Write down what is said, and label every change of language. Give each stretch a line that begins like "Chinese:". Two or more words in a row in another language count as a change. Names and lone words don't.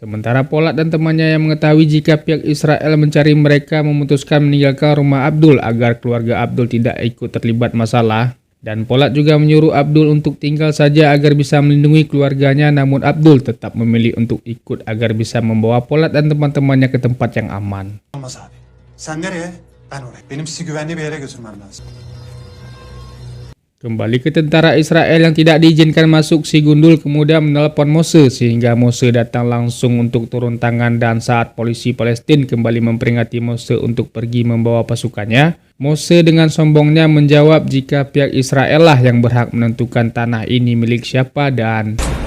Indonesian: Sementara Polat dan temannya yang mengetahui jika pihak Israel mencari mereka memutuskan meninggalkan rumah Abdul agar keluarga Abdul tidak ikut terlibat masalah. Dan Polat juga menyuruh Abdul untuk tinggal saja agar bisa melindungi keluarganya, namun Abdul tetap memilih untuk ikut agar bisa membawa Polat dan teman-temannya ke tempat yang aman.
Turkish: Olmaz abi. Sen nereye? Ben oraya. Benim sizi güvenli bir yere götürmem lazım.
Indonesian: Kembali ke tentara Israel yang tidak diizinkan masuk, si Gundul kemudian menelpon Mose sehingga Mose datang langsung untuk turun tangan, dan saat polisi Palestina kembali memperingati Mose untuk pergi membawa pasukannya, Mose dengan sombongnya menjawab jika pihak Israel lah yang berhak menentukan tanah ini milik siapa dan